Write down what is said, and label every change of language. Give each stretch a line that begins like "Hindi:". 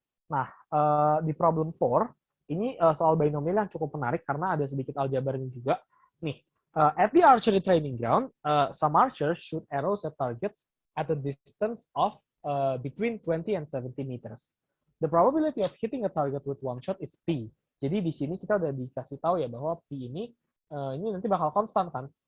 Indonesian: Nah, di problem 4, ini soal binomial yang cukup menarik karena ada sedikit aljabarnya juga. Nih,
English: At the archery training ground, some archers shoot arrows at targets at a distance of between 20 and 70 meters. The probability of hitting a target with one shot is P.
Indonesian: Jadi di sini kita udah dikasih tahu ya bahwa P ini nanti bakal konstan kan.